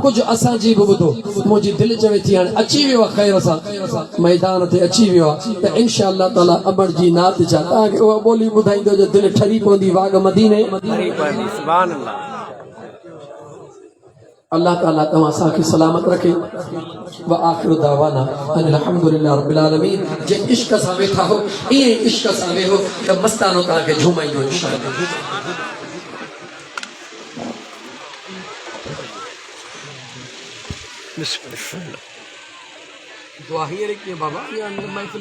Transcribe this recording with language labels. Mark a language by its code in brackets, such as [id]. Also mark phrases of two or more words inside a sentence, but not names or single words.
[sd] कुझु असांजी बि ॿुधो मुंहिंजी दिलि चवे थी हाणे अची वियो आहे ख़ैर सां मैदान ते अची वियो आहे त [ar] إن شاء الله تعالى [sd] अमर जी नात जा तव्हांखे उहा ॿोली ॿुधाईंदो जो दिलि ठरी पवंदी वाग मदीने [ar] سبحان الله [sd] अल्लाह ताला तव्हां असांखे सलामत रखे [ar] وآخر دعوانا أن الحمد لله رب العالمين [sd] जे इश्क सां वेठा हो ईअं इश्क सां वेहो त मस्तानो तव्हांखे झूमाईंदो इंशाअल्लाह दुआ हींअर कीअं बाबा